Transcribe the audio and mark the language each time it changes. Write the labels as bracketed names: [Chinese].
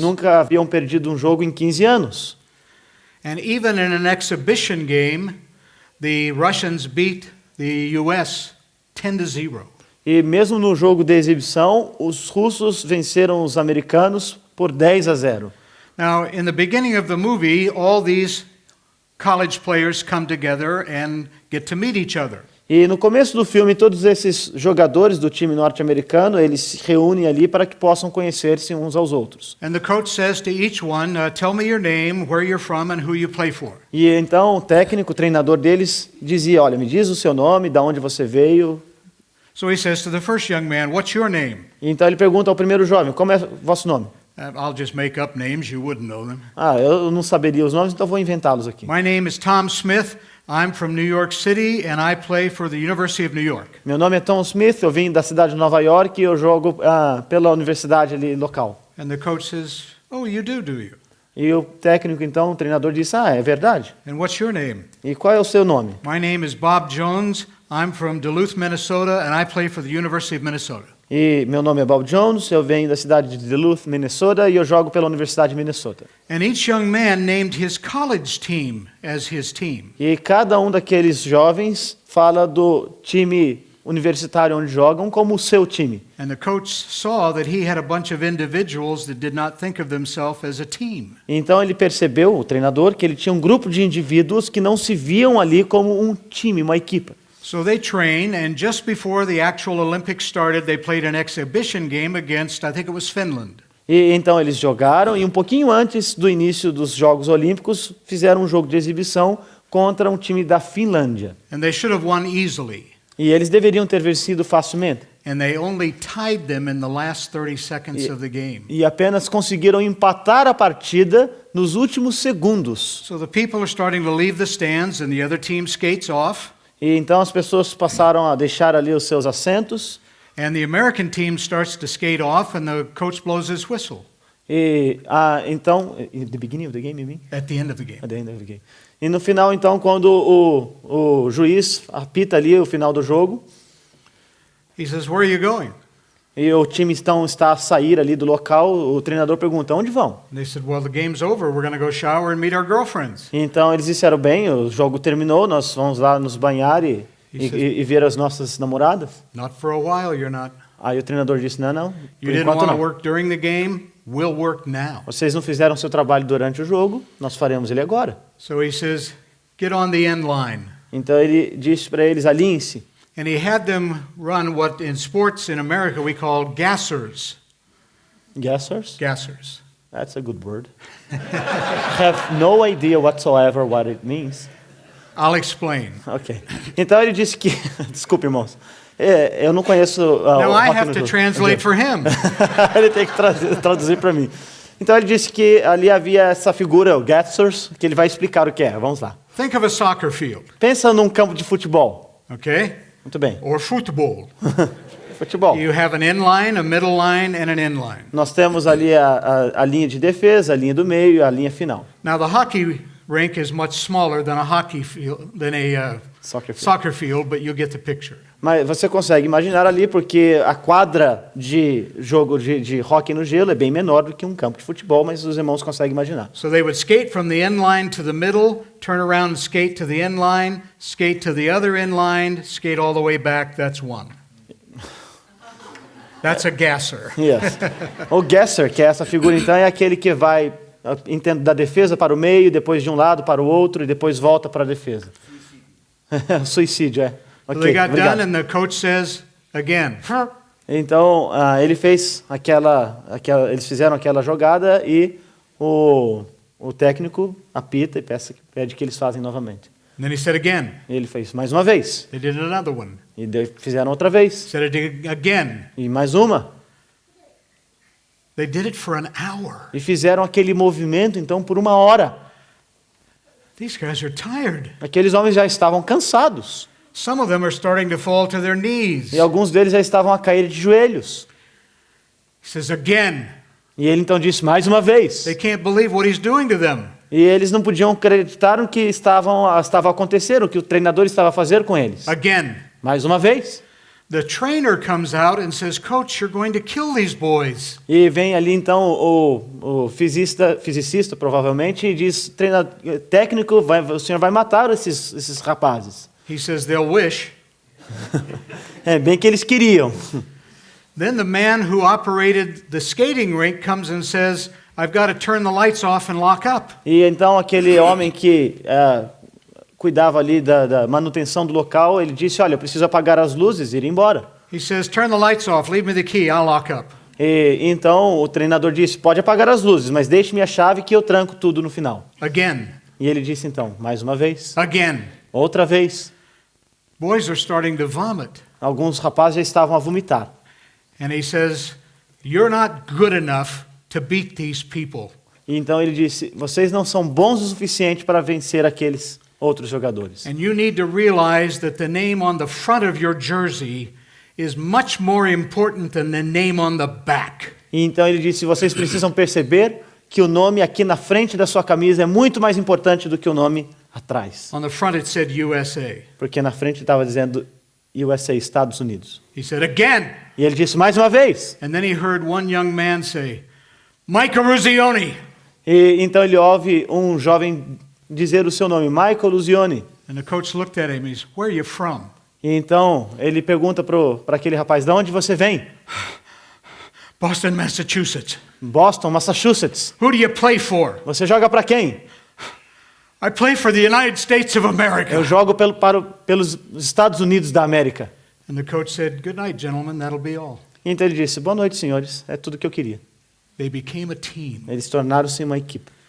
[Portuguese] Nunca haviam perdido um jogo em 15 anos. [English] And even in an exhibition game, the Russians beat the U.S. 10-0. [Portuguese] E mesmo no jogo de exibição, os russos venceram os americanos por 10-0. [English] Now, in the beginning of the movie, all these college players come together and get to meet each other. [Portuguese] E no começo do filme, todos esses jogadores do time norte-americano, eles se reúnem ali para que possam conhecer-se uns aos outros. [English] And the coach says to each one, tell me your name, where you're from, and who you play for. [Portuguese] E então o técnico, o treinador deles, dizia, olha, me diz o seu nome, de onde você veio. [English] So he says to the first young man, what's your name? [Portuguese] E então ele pergunta ao primeiro jovem, como é o vosso nome? [English] I'll just make up names, you wouldn't know them. [Portuguese] Eu não saberia os nomes, então vou inventá-los aqui. [English] My name is Tom Smith. I'm from New York City, and I play for the University of New York. [Portuguese] Meu nome é Tom Smith, eu vim da cidade de Nova York e eu jogo pela universidade ali local. [English] And the coach says, oh, you do you? [Portuguese] E o técnico, então, o treinador disse, é verdade. [English] And what's your name? [Portuguese] E qual é o seu nome? [English] My name is Bob Jones. I'm from Duluth, Minnesota, and I play for the University of Minnesota. [Portuguese] E meu nome é Bob Jones, eu venho da cidade de Duluth, Minnesota, e eu jogo pela Universidade de Minnesota. [English] And each young man named his college team as his team. [Portuguese] E cada um daqueles jovens fala do time universitário onde jogam como o seu time. [English] And the coach saw that he had a bunch of individuals that did not think of themselves as a team. [Portuguese] Então ele percebeu, o treinador, que ele tinha um grupo de indivíduos que não se viam ali como um time, uma equipa. [English] So they trained, and just before the actual Olympics started, they played an exhibition game against, I think it was Finland. [Portuguese] E então eles jogaram e um pouquinho antes do início dos Jogos Olímpicos fizeram um jogo de exibição contra um time da Finlândia. [English] And they should have won easily. [Portuguese] E eles deveriam ter vencido facilmente. [English] And they only tied them in the last 30 seconds of the game. [Portuguese] E apenas conseguiram empatar a partida nos últimos segundos. [English] So the people are starting to leave the stands, and the other team skates off. [Portuguese] E então as pessoas passaram a deixar ali os seus assentos. [English] And the American team starts to skate off, and the coach blows his whistle. [Portuguese] E então, [English] the beginning of the game, you mean? At the end of the game. At the end of the game. [Portuguese] E no final, então, quando o juiz apita ali o final do jogo, [English] He says, where are you going? [Portuguese] e o time então está a sair ali do local, o treinador pergunta, onde vão? [English] And they said, well, the game's over. We're going to go shower and meet our girlfriends. [Portuguese] E então eles disseram, bem, o jogo terminou, nós vamos lá nos banhar e ver as nossas namoradas. [English] Not for a while, you're not. [Portuguese] Aí o treinador disse, não, [English] You [Portuguese] por [English] didn't [Portuguese] enquanto [English] want to [Portuguese] não. [English] work during the game. We'll work now. [Portuguese] Vocês não fizeram seu trabalho durante o jogo, nós faremos ele agora. [English] So he says, get on the end line. [Portuguese] Então ele disse para eles, alinhem-se. [English] And he had them run what in sports in America we call gassers. Gassers? Gassers. That's a good word. Have no idea whatsoever what it means. I'll explain. [Portuguese] Ok. Então ele disse que... Desculpe, irmãos. Eu não conheço... [English] Now [Portuguese] o [English] I rock have [Portuguese] no [English] to [Portuguese] jogo. [English] translate for him. [Portuguese] Ele tem que traduzir para mim. Então ele disse que ali havia essa figura, o Gassers, que ele vai explicar o que é. Vamos lá. [English] Think of a soccer field, [Portuguese] Pensa num campo de futebol. [English] okay? [Portuguese] Muito bem. [English] Or football. [Portuguese] Futebol. [English] You have an end line, a middle line, and an end line. [Portuguese] Nós temos ali a linha de defesa, a linha do meio e a linha final. [English] Now the hockey rink is much smaller than a hockey field, than a Soccer field. field, but you get the picture. [Portuguese] Mas você consegue imaginar ali, porque a quadra de jogo de hóquei no gelo é bem menor do que um campo de futebol, mas os irmãos conseguem imaginar. [English] So they would skate from the end line to the middle, turn around and skate to the end line, skate to the other end line, skate all the way back. That's one. That's a gasser. Yes. [Portuguese] O gasser, que é essa figura então, é aquele que vai da defesa para o meio, depois de um lado para o outro e depois volta para a defesa. Suicídio, é. [English] So [Portuguese] Ok, [English] they got [Portuguese] obrigado. [English] done, and the coach says again. [Portuguese] Então, ele fez eles fizeram aquela jogada e o técnico apita e pede que eles fazem novamente. [English] And then he said again. [Portuguese] E ele fez mais uma vez. [English] They did another one. [Portuguese] E fizeram outra vez. [English] Said it again. [Portuguese] E mais uma. [English] They did it for an hour. [Portuguese] E fizeram aquele movimento, então, por 1 hora. [English] These guys are tired. [Portuguese] Aqueles homens já estavam cansados. [English] Some of them are starting to fall to their knees. [Portuguese] E alguns deles já estavam a cair de joelhos. [English] He says again. [Portuguese] E ele então disse mais uma vez. [English] They can't believe what he's doing to them. [Portuguese] E eles não podiam acreditar no que estava acontecendo, o que o treinador estava a fazer com eles. [English] Again. [Portuguese] Mais uma vez. [English] The trainer comes out and says, "Coach, you're going to kill these boys." [Portuguese] E vem ali então o fisicista provavelmente e diz, técnico, o senhor vai matar esses rapazes. [English] He says they'll wish. [Portuguese] É bem que eles queriam. [English] Then the man who operated the skating rink comes and says, "I've got to turn the lights off and lock up." [Portuguese] E então aquele homem que cuidava ali da manutenção do local, ele disse, olha, eu preciso apagar as luzes e ir embora. [English] He says, "Turn the lights off, leave me the key, I'll lock up." [Portuguese] E então o treinador disse, pode apagar as luzes, mas deixe-me a chave que eu tranco tudo no final. [English] Again. [Portuguese] E ele disse então, mais uma vez, [English] Again. [Portuguese] outra vez. [English] Boys are starting to vomit. [Portuguese] Alguns rapazes já estavam a vomitar. [English] And he says, "You're not good enough to beat these people." [Portuguese] E então ele disse, vocês não são bons o suficiente para vencer aqueles outros jogadores. [English] And you need to realize that the name on the front of your jersey is much more important than the name on the back. [Portuguese] E então ele disse, vocês precisam perceber que o nome aqui na frente da sua camisa é muito mais importante do que o nome atrás. [English] On the front it said USA. [Portuguese] Porque na frente estava dizendo USA, Estados Unidos. [English] He said again. [Portuguese] E ele disse mais uma vez. [English] And then he heard one young man say, "Mike Ruzioni." [Portuguese] E então ele ouve um jovem dizer o seu nome, Michael Luzioni. [English] And the coach looked at him and he said, "Where are you from?" [Portuguese] E então ele pergunta para aquele rapaz, de onde você vem? [English] "Boston, Massachusetts." [Portuguese] Boston, Massachusetts. [English] "Who do you play for?" [Portuguese] Você joga para quem? [English] "I play for the United States of America." [Portuguese] Eu jogo pelos Estados Unidos da América. [English] And the coach said, "Good night, gentlemen, that'll be all." [Portuguese] E então ele disse, boa noite, senhores, é tudo que eu queria. [English] They became a team. [Portuguese] Eles tornaram-se uma equipe.